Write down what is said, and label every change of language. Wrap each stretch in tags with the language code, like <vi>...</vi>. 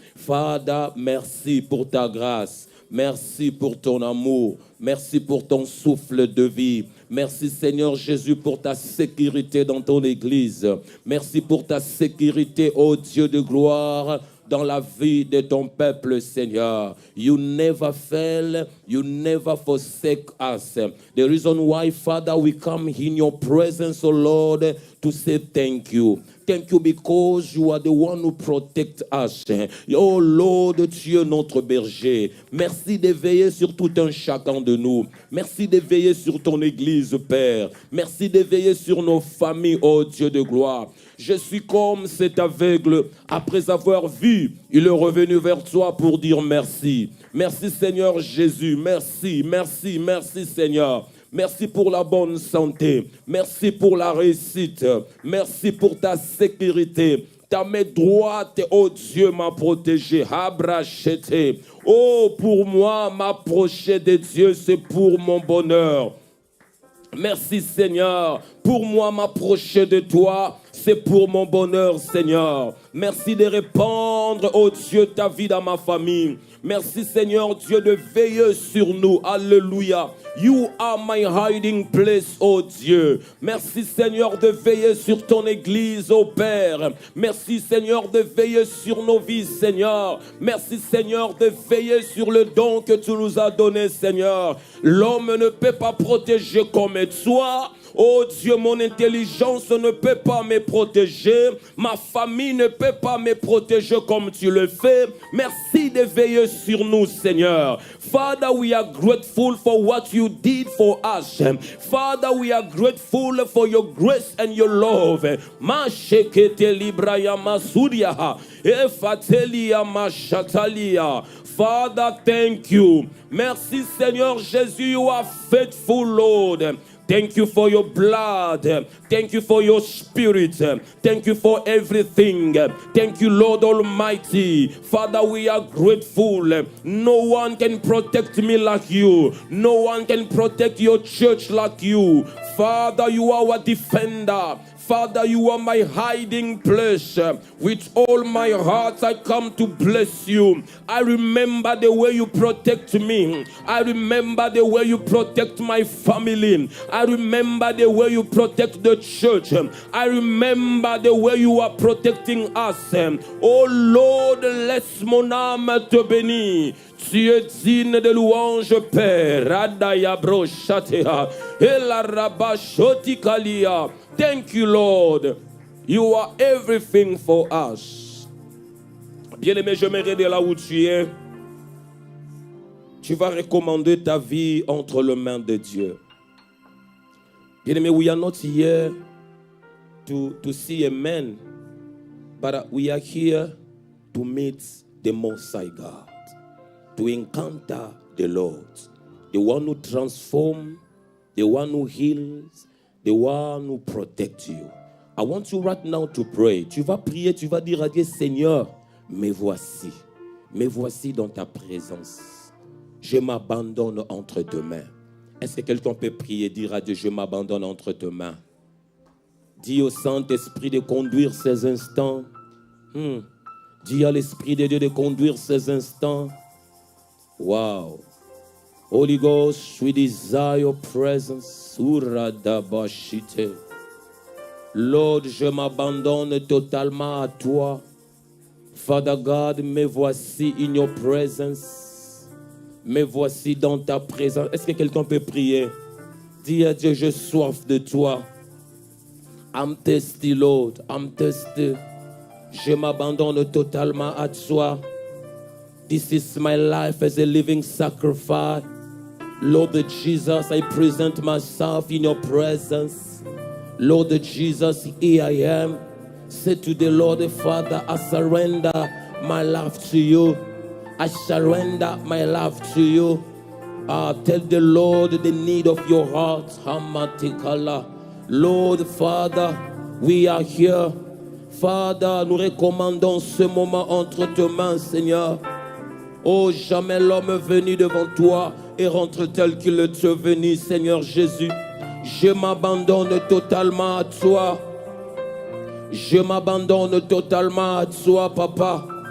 <fr>Father, merci pour ta grâce. Merci pour ton amour. Merci pour ton souffle de vie. Merci Seigneur Jésus pour ta sécurité dans ton Église. Merci pour ta sécurité, ô Dieu de gloire, dans la vie de ton peuple, Seigneur.</fr> <en>You never fail, you never forsake us. The reason why, Father, we come in your presence, O Lord, to say thank you. Thank you because you are the one who protects us. Oh Lord,</en> <fr>tu es notre berger. Merci de veiller sur tout un chacun de nous. Merci de veiller sur ton Église, Père. Merci de veiller sur nos familles, oh Dieu de gloire. Je suis comme cet aveugle. Après avoir vu, il est revenu vers toi pour dire merci. Merci Seigneur Jésus. Merci, merci, merci Seigneur. Merci pour la bonne santé. Merci pour la réussite. Merci pour ta sécurité. Ta main droite, oh Dieu, m'a protégé. Abrachete. Oh, pour moi, m'approcher de Dieu, c'est pour mon bonheur. Merci Seigneur. Pour moi, m'approcher de toi, c'est pour mon bonheur, Seigneur. Merci de répandre, oh Dieu, ta vie dans ma famille. Merci Seigneur Dieu de veiller sur nous. Alléluia.</fr> <en>You are my hiding place,</en> <fr>oh Dieu. Merci Seigneur de veiller sur ton Église, oh Père. Merci Seigneur de veiller sur nos vies, Seigneur. Merci Seigneur de veiller sur le don que tu nous as donné, Seigneur. L'homme ne peut pas protéger comme toi. Oh Dieu, mon intelligence ne peut pas me protéger. Ma famille ne peut pas me protéger comme tu le fais. Merci de veiller sur nous, Seigneur.</fr> <en>Father, we are grateful for what you did for us. Father, we are grateful for your grace and your love. Mashekete libraya masudia. Efatelia mashatalia. Father, thank you.</en> <fr>Merci, Seigneur Jésus,</fr> <en>you are faithful, Lord. Thank you for your blood. Thank you for your spirit. Thank you for everything. Thank you, Lord Almighty. Father, we are grateful. No one can protect me like you. No one can protect your church like you. Father, you are our defender. Father, you are my hiding place. With all my heart, I come to bless you. I remember the way you protect me. I remember the way you protect my family. I remember the way you protect the church. I remember the way you are protecting us. Oh Lord,</en> <fr>laisse mon âme te bénir. Tu es digne de louange, Père. Adaya broshatea. Elarabashotikalia.</fr> <en>Thank you, Lord. You are everything for us.</en> <fr>Bien-aimé, j'aimerais de là où tu es, tu vas recommander ta vie entre les mains de Dieu.</fr> <en>Bien-aimé, we are not here to see a man, but we are here to meet the Most High God, to encounter the Lord, the one who transforms, the one who heals, the one who protects you. I want you right now to pray.</en> <fr>Tu vas prier, tu vas dire à Dieu, Seigneur, me voici dans ta présence. Je m'abandonne entre tes mains. Est-ce que quelqu'un peut prier, dire à Dieu, je m'abandonne entre tes mains? Dis au Saint-Esprit de conduire ces instants. Dis à l'Esprit de Dieu de conduire ces instants. Wow.</fr> <en>Holy Ghost, we desire your presence. Uradabashite.</en> <fr>Lord, je m'abandonne totalement à toi.</fr> <en>Father God,</en> <fr>me voici</fr> <en>in your presence.</en> <fr>Me voici dans ta présence. Est-ce que quelqu'un peut prier? Dis à Dieu, j'ai soif de toi.</fr> <en>I'm thirsty, Lord. I'm thirsty.</en> <fr>Je m'abandonne totalement à toi.</fr> <en>This is my life as a living sacrifice. Lord Jesus, I present myself in your presence. Lord Jesus, here I am. Say to the Lord, Father, I surrender my life to you. I surrender my life to you. Tell the Lord the need of your heart. Hamatikala. Lord, Father, we are here.</en> <fr>Father, nous recommandons ce moment entre tes mains, Seigneur. Oh, jamais l'homme est venu devant toi et rentre tel qu'il est venu, Seigneur Jésus. Je m'abandonne totalement à toi. Je m'abandonne totalement à toi, Papa.</fr>